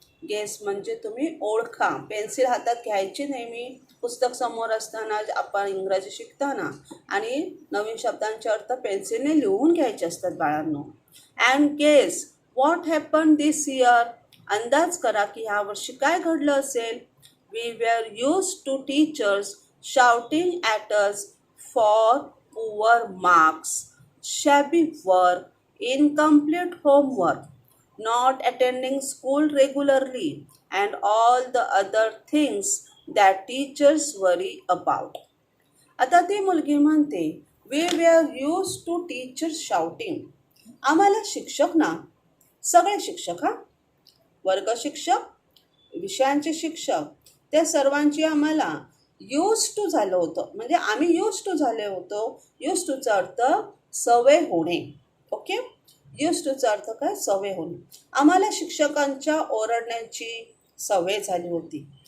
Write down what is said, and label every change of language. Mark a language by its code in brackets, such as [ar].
[mr] Guess म्हणजे तुम्ही ओळखा. पेन्सिल हातात घ्यायची नेहमी पुस्तक समोर असताना, आपण इंग्रजी शिकताना, आणि नवीन शब्दांचे अर्थ पेन्सिलने लिहून घ्यायचे असतात बाळांनो. [en] And guess what happen this year. [mr] अंदाज करा की ह्या वर्षी काय घडलं असेल. [en] We were used to teachers shouting at us for poor marks, shabby work, incomplete homework, not attending school regularly, and all the other things that teachers worry about. [mr] आता ती मुलगी म्हणते, [en] we were used to teachers shouting. [mr] आम्हाला शिक्षक ना, सगळे शिक्षक, वर्ग शिक्षक, विषयांचे शिक्षक त्या सर्वांची आम्हाला यूज टू झालं होतं. म्हणजे आम्ही यूज टू झाले होतो. यूज टूचा अर्थ सवय होणे. ओके, यूज टूचा अर्थ काय? सवय होणे. आम्हाला शिक्षकांच्या ओरडण्याची सवय झाली होती.